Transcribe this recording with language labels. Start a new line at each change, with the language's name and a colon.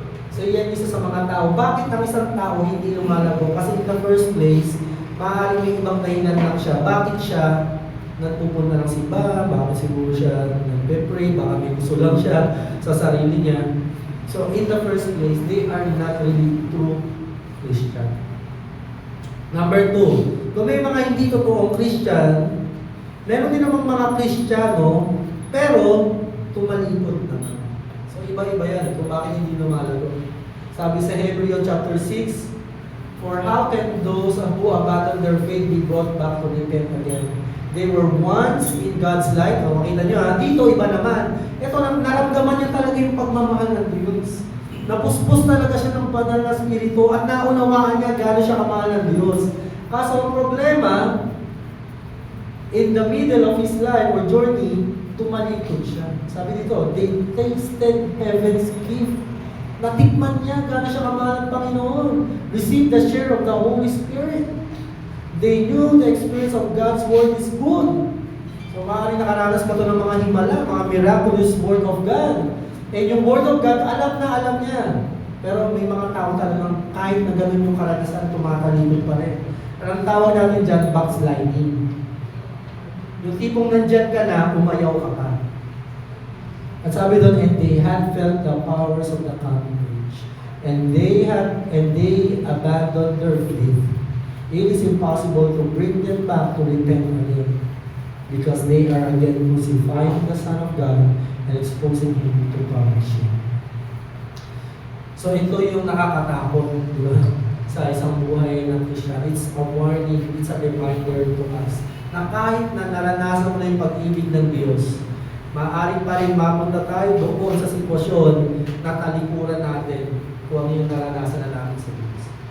Filipino: So yan isa sa mga tao. Bakit ang isang tao hindi lumalago? Kasi
English: in the first place,
Filipino: maaaring may ibang dahilan lang siya. Bakit siya nagpupunta ng simbahan? Bakit siguro siya nagpe-pray? Baka may gusto lang siya sa sarili niya.
English: So in the first place, they are not really true Christian.
Filipino: Number 2, kung may mga hindi totoong Christian, meron din namang mga Kristiyano, pero tumalikod naman. So iba-iba yan kung bakit hindi lumalago. Sabi sa
English: Hebrews chapter 6, For how can those who abandon their faith be brought back to repent again? They were once in God's light.
Filipino: O, makita nyo dito iba naman. Ito, naramdaman niya talaga yung pagmamahal ng Diyos. Napuspos talaga siya ng banal na spirito at naunawaan niya gano'n siya kamahal ng Diyos. Kaso ang problema,
English: in the middle of his life or journey,
Filipino: tumalikod siya. Sabi dito,
English: they tasted heaven's gift.
Filipino: Natikman niya gano'n siya kamahal ng Panginoon.
English: Received the share of the Holy Spirit. They knew the experience of God's Word is good.
Filipino: So maaaring nakaranas pa ito ng mga himala, mga
English: miraculous Word of God.
Filipino: And yung Word of God, alam niya. Pero may mga tao talagang kahit na gano'n yung karanasan, tumatalikod pa rin. Ang tawag natin dyan, backsliding. Yung tipong nandyan ka na, umayaw ka pa. At sabi doon,
English: and they had felt the powers of the coming age. And they abandoned their faith. It is impossible to bring them back to repent again. Because they are again crucifying the Son of God and exposing Him to punishment.
Filipino: So ito yung nakakatakot, di ba? Sa isang buhay ng Kristiyano.
English: It's a warning, it's a reminder to us
Filipino: na kahit na naranasan mo na yung pag-ibig ng Diyos, maaari pa rin mapunta tayo doon sa sitwasyon na talikuran natin kung ano yung naranasan na natin sa Diyos.